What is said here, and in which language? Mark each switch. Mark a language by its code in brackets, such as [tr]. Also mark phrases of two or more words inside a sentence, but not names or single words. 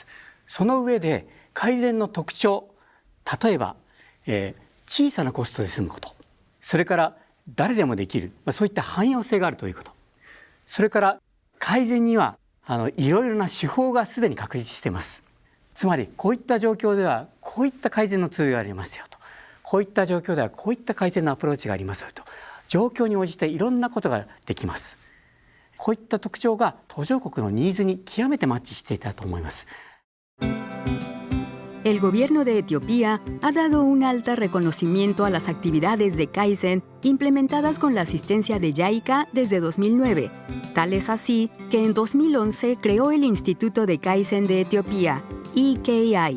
[ja] その上で改善の特徴、例えば、小さなコストで済むこと、それから誰でもできる、そういった汎用性があるということ、それから改善にはいろいろな手法がすでに確立しています。つまりこういった状況ではこういった改善のツールがありますよと、こういった状況ではこういった改善のアプローチがありますよと、状況に応じていろんなことができます。こういった特徴が途上国のニーズに極めてマッチしていたと思います。 [es] El gobierno de Etiopía ha dado un alto reconocimiento a las actividades de Kaizen implementadas con la asistencia de JICA desde 2009. Tal es así que en 2011 creó el Instituto de Kaizen de Etiopía, IKI.